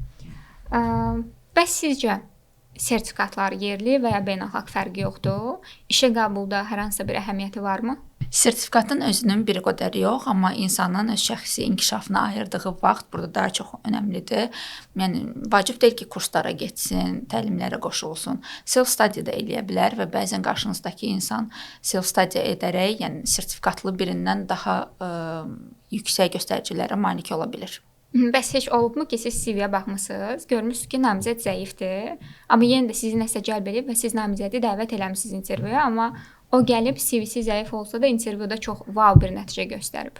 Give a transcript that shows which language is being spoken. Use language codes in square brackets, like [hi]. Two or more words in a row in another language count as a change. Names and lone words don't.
[az] Bəs sizcə sertifikatlar yerli və ya beynəlxalq fərqi yoxdur? İşə qəbulda hər hansı bir əhəmiyyəti varmı? Sertifikatın özünün bir qədər yox, amma insanın öz şəxsi inkişafına ayırdığı vaxt burada daha çox önəmlidir. Yəni vacib deyil ki, kurslara getsin, təlimlərə qoşulsun. Self-study da eləyə bilər və bəzən qarşınızdakı insan self-study edərək, yəni sertifikatlı birindən daha yüksək göstəricilərə malik ola bilir. Bəs heç olubmu ki, siz CV-yə baxmısınız, görmüsünüz ki, namizəd zəifdir, amma yenə də sizi nəsə cəlb edib və siz namizədi dəvət eləmisiniz intervyuya, amma o gəlib CV-si zəif olsa da intervyuda çox wow bir nəticə göstərib.